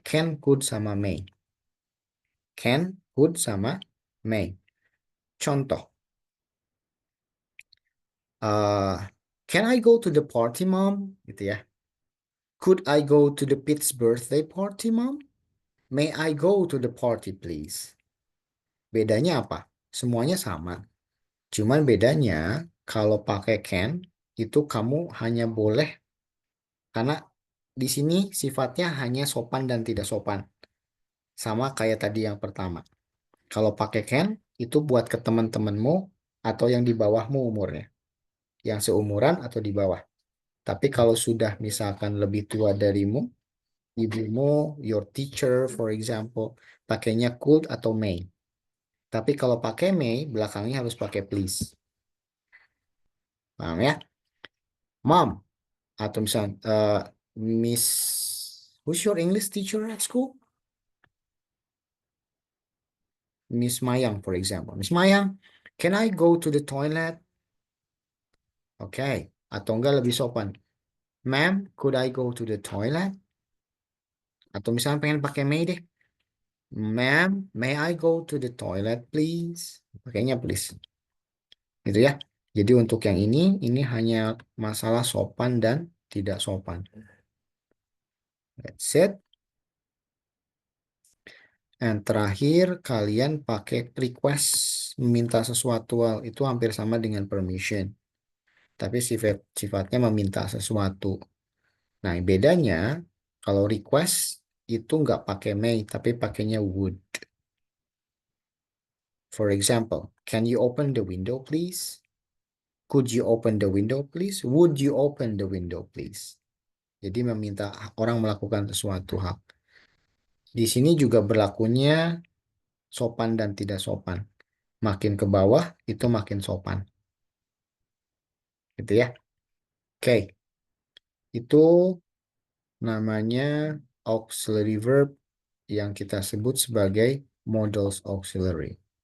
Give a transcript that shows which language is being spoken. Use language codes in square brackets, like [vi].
[en] Can, could, sama may. Can, could, sama may. Contoh. Can I go to the party, mom? [id] Gitu ya. [en] Could I go to the Pete's birthday party, mom? May I go to the party, please? [id] Bedanya apa? Semuanya sama. Cuman bedanya kalau pakai can, itu kamu hanya boleh, karena di sini sifatnya hanya sopan dan tidak sopan. Sama kayak tadi yang pertama. Kalau pakai can, itu buat ke teman-temanmu atau yang di bawahmu umurnya. Yang seumuran atau di bawah. Tapi kalau sudah misalkan lebih tua darimu, ibumu, [en] your teacher, for example, [id] pakainya could atau may. Tapi kalau pakai may, belakangnya harus pakai please. Paham ya? [en] Mom, [id] atau misalnya, [en] Miss, who's your English teacher at school? Miss Mayang, for example. Miss Mayang, can I go to the toilet? [id] Oke, atau enggak lebih sopan. [en] Ma'am, could I go to the toilet? [id] Atau misalnya pengen pakai may deh. [en] Ma'am, may I go to the toilet, please? [id] Pakainya please. Gitu ya. Jadi untuk yang ini hanya masalah sopan dan tidak sopan. [en] That's it. [id] Dan terakhir, kalian pakai request, meminta sesuatu, itu hampir sama dengan permission. Tapi sifatnya meminta sesuatu. Nah, bedanya kalau request itu nggak pakai may, tapi pakainya would. [en] For example, can you open the window, please? Could you open the window, please? Would you open the window, please? [id] Jadi meminta orang melakukan sesuatu hal. Di sini juga berlakunya sopan dan tidak sopan. Makin ke bawah itu makin sopan. Gitu ya. Oke. Itu namanya auxiliary verb yang kita sebut sebagai modals auxiliary.